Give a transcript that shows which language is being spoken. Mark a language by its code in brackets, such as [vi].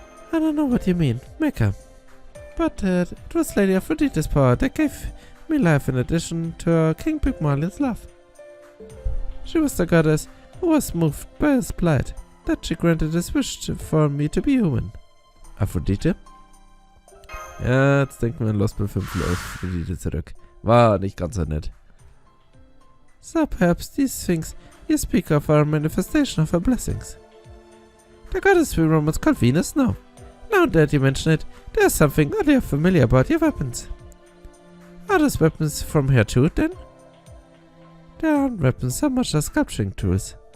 [en] I don't know what you mean. Mecha. But it was Lady Aphrodite's power that gave me life in addition to King Pygmalion's love. She was the goddess who was moved by his plight, that she granted his wish for me to be human. Aphrodite? [de] Ja, jetzt denken wir an Lostbelt 5 auf Aphrodite zurück. War nicht ganz so nett. [en] So perhaps these things you speak of are a manifestation of her blessings. The goddess we Romans called Venus? No. Now that you mention it, there's something oddly familiar about your weapons. Are those weapons from here too, then? They aren't weapons so much as sculpturing tools.